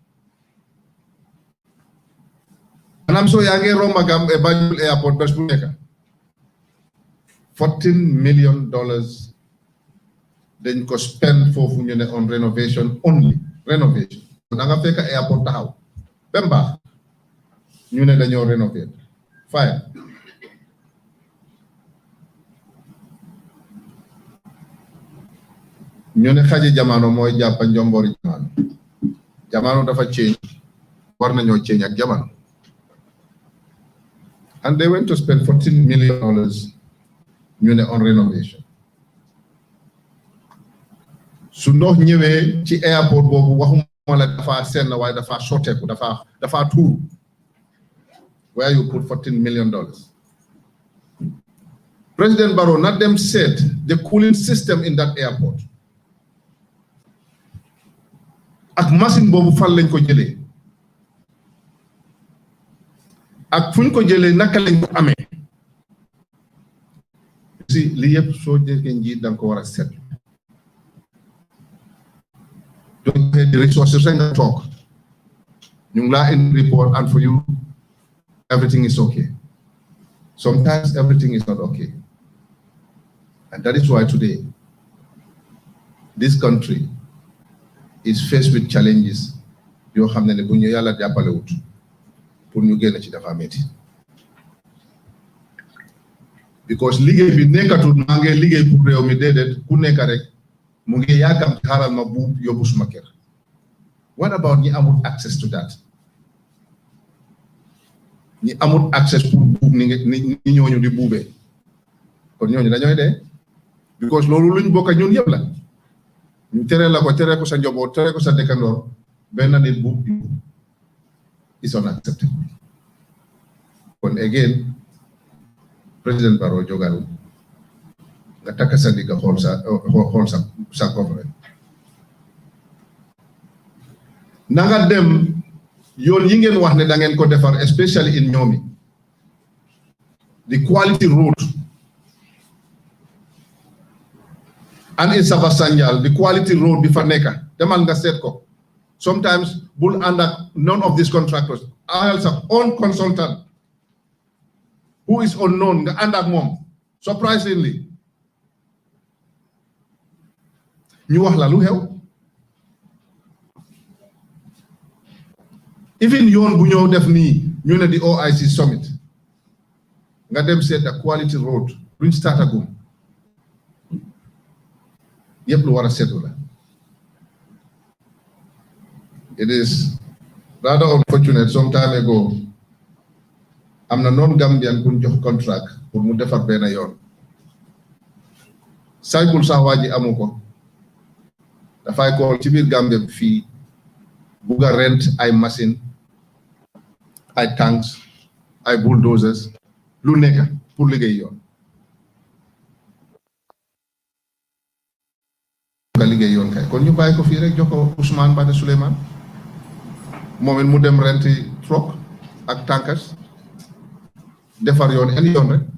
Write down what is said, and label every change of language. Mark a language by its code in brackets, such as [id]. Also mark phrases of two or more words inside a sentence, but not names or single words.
[wo] maanaam soo yaa ngi romba Banjul airport bés bu nekk $14 million dañ ko spend foofu ñu ne [en] on renovation only renovation [wo] da nga fekk airport taxaw bem baax ñu ne dañoo rénover fine ñu ne xaji jamono mooy jàppa njombori jamono dafa change war nañoo change ak jamono [en] and they went to spend $14 million [wo] ñu ne [en] on renovation [wo] su ndox ñëwee ci airport boobu waxuma la dafa senn waaye dafa sotteeku dafa tuuru [en] where you put $14 million. President Barrow not them said the cooling system in that airport [wo] ak machine boobu fan lañ ko jëlee ak fuñ ko jëlee naka lañ ko amee si li yëpp soo jëlee njiit da nga ko war a seet donc [en] the resources [wo] nga toog ñu ngi laa [en] in report and for you everything is okay. Sometimes everything is not okay. And that is why today this country is faced with challenges [wo] yoo xam ne bu ñu yàlla jàppale wut pour ñu génn ci dafa metti because liggéey bi nekkatul maa ngi liggéey pour réew mi déedéet ku nekk rek mu ngi yaakaar xaaral ma buub yóbbu suma kër. [en] What about [wo] ñi amul [en] access to that? [wo] ñi amul access pour buub ni ñooñu di buubee kon ñooñu dañooy dee because loolu luñ bokk ñun yëpp la ñu tere la ko tere ko sa njaboot tere ko sa dëkkandoor benn nit buub [en] is unacceptable. [wo] Kon again President Barrow jogal nga takk sa digga xool sa government na nga dem yoon yi ngeen wax ne da ngeen ko defar [en] especially in Ñoomi the quality road and in Sabasanjal the quality road [wo] bi fa nekka demal nga seet ko sometimes bul ànd ak [en] none of these contractors [wo] ayal sa [en] own consultant who is unknown [wo] nga ànd ak moom surprisingly ñu wax la lu xew even yoon bu ñëw def nii ñu ne di OIC summit nga dem seet a [en] quality road [wo] luñ startagum yëpp lu war a seetu la. [en] It is rather unfortunate some time ago [wo] am na non-Gambian ku jox contract pour mu defar benn yoon saygul sax waa ji amu ko dafay ko ci biir Gambia bi fii bugg a rent ay machine ay tanks ay bulldozers lu nekk pour liggéey yoon liggéey yoon kay kon ñu bàyyi ko fii rek jox ko Ousmane Bada Souleymane moom it mu dem renti truck ak tankas defar yoon any yoon rek.